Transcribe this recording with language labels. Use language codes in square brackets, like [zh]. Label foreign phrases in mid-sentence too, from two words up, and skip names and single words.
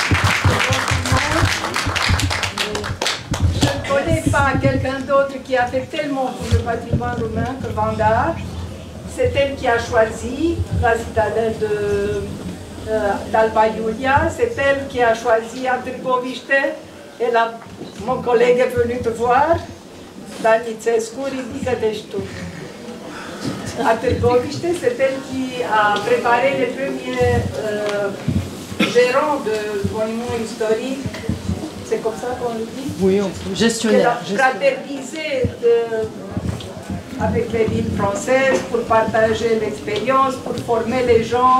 [fr] Je ne connais pas quelqu'un d'autre qui a fait tellement pour le patrimoine roumain que Vanda. C'est elle qui a choisi la citadelle d'Alba Iulia. C'est elle qui a choisi Târgoviște. Et là, mon collègue est venu te voir. [ro] Dan Nițescu, ridică-te și tu. [fr] À Târgoviște, c'est elle qui a préparé les premiers gérants de monuments historiques. C'est comme ça qu'on le dit? Oui, gestionnaire. Elle a fraternisé avec les villes françaises pour partager l'expérience, pour former les gens.